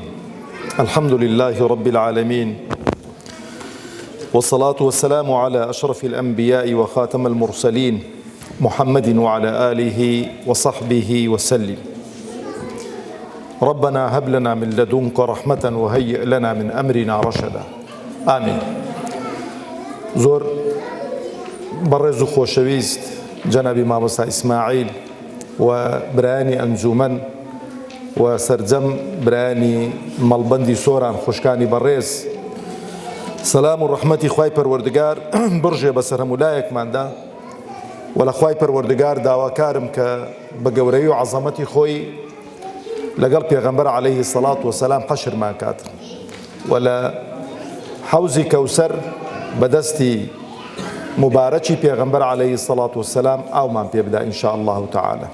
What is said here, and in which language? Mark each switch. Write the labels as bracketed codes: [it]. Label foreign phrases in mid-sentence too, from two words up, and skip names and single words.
[ar] الحمد لله رب العالمين، والصلاة والسلام على أشرف الأنبياء وخاتم المرسلين محمد وعلى آله وصحبه وسلم. ربنا هب لنا من لدنك رحمة وهيئ لنا من أمرنا رشدا. آمين. [ckb] زۆر بەڕێز و خۆشەویست جەنابی مامۆستا ئیسماعیل و برایانی ئەنجومەن و سەرجەم برایانی مەڵبەندی سۆران خوشکانی بەڕێز، سەلام و ڕەحمەتی خوای پەروەردگار بڕژێ بەسەر هەموو لایەکماندا و لە خوای پەروەردگار داواکارم کە بە گەورەی و عەزەمەتی خۆی لەگەڵ پێغەمبەر [ar] عەلەیهی سەڵات وسەلام [ckb] حەشرمان کات و لە حەوزی کەوسەر بەدەستی مبارەکی پێغەمبەر [ar] عەلەیهی سەڵات وسەلام [ckb] ئاومان پێ بدا [ar] ئینشاء الله تعالى.